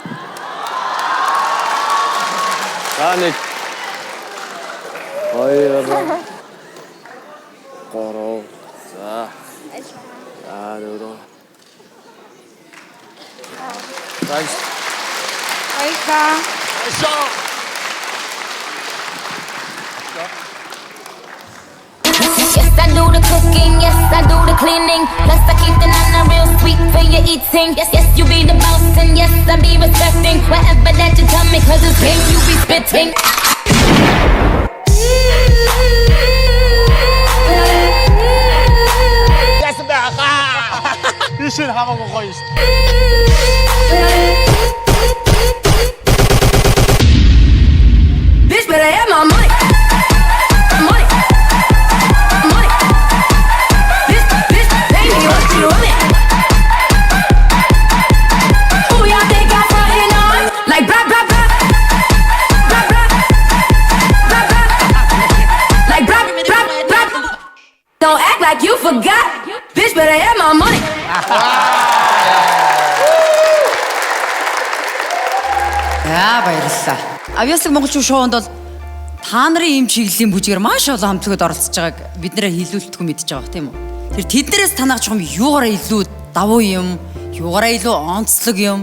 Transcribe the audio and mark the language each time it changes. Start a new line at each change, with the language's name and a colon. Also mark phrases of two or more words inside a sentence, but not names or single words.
Mongolian: За нэг. Хоёр. Гурав. За. Дөрөв. Тайс. Баярлалаа.
English: Yes, I do the cooking, yes, I do the cleaning. Plus, I keep the nana real sweet for your eating. Yes, yes, you be the boss, and yes, I be respecting whatever that you tell me, cause it's game you be spitting. Yes, баха.
Mongolian: Ишэр хамаагүй гоё шүү.
English: Bitch, better have my money. Money. Money. Bitch, pay me what you want it. Who y'all think I'm frontin' on? Like blah, blah, blah. Blah, blah. Blah, blah. Like blah, blah, blah. Don't act like you forgot. Bitch, better have my money.
Mongolian: За баярлалаа. Авьяаслаг монголчин шоунд бол та нарын ийм чиглэлийн бүжгээр маш олон хамтлагууд оролцож байгааг бид нэрээ хилүүлтгүй мэдж байгаа тийм үү? Тэр тэднэрээс танах жоохон юугаараа илүү давуу юм, юугаараа илүү онцлог юм.